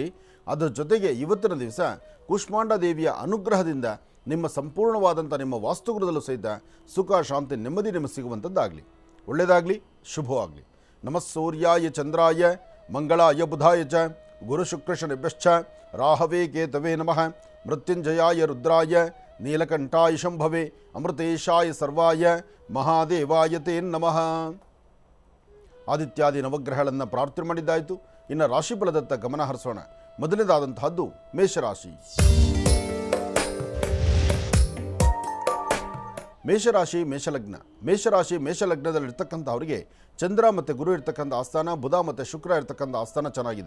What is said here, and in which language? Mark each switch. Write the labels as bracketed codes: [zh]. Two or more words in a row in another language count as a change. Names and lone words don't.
[kn] ಅದರ ಜೊತೆಗೆ ಇವತ್ತಿನ ದಿವಸ ಕೂಷ್ಮಾಂಡ ದೇವಿಯ ಅನುಗ್ರಹದಿಂದ ನಿಮ್ಮ ಸಂಪೂರ್ಣವಾದಂಥ ನಿಮ್ಮ ವಾಸ್ತುಗೃಹದಲ್ಲೂ ಸಹಿತ ಸುಖ, ಶಾಂತಿ, ನೆಮ್ಮದಿ ನಿಮಗೆ ಸಿಗುವಂಥದ್ದಾಗಲಿ. ಒಳ್ಳೆಯದಾಗಲಿ, ಶುಭವಾಗಲಿ. [sa] ನಮಃ ಸೂರ್ಯಾಯ ಚಂದ್ರಾಯ ಮಂಗಳಾಯ ಬುಧಾಯ ಚ ಗುರು ಶುಕ್ರ ಶನಿಭ್ಯಶ್ಚ ರಾಹವೇ ಕೇತವೇ ನಮಃ. ಮೃತ್ಯುಂಜಯಾಯ ರುದ್ರಾಯ ನೀಲಕಂಠಾಯ ಶಂಭವೇ ಅಮೃತೇಶಾಯ ಸರ್ವಾಯ ಮಹಾದೇವಾಯ ತೇ ನಮಃ. [kn] ಆದಿತ್ಯಾದಿ ನವಗ್ರಹಗಳನ್ನು ಪ್ರಾರ್ಥನೆ ಮಾಡಿದ್ದಾಯಿತು. ಇನ್ನು ರಾಶಿಫಲದತ್ತ ಗಮನ ಹರಿಸೋಣ. ಮೊದಲನೇದಾದಂತಹದ್ದು ಮೇಷರಾಶಿ. ಮೇಷರಾಶಿ ಮೇಷಲಗ್ನ. ಮೇಷರಾಶಿ ಮೇಷಲಗ್ನದಲ್ಲಿರ್ತಕ್ಕಂಥವರಿಗೆ ಚಂದ್ರ ಮತ್ತು ಗುರು ಇರ್ತಕ್ಕಂಥ ಆಸ್ಥಾನ, ಬುಧ ಮತ್ತು ಶುಕ್ರ ಇರ್ತಕ್ಕಂಥ ಆಸ್ಥಾನ ಚೆನ್ನಾಗಿದೆ.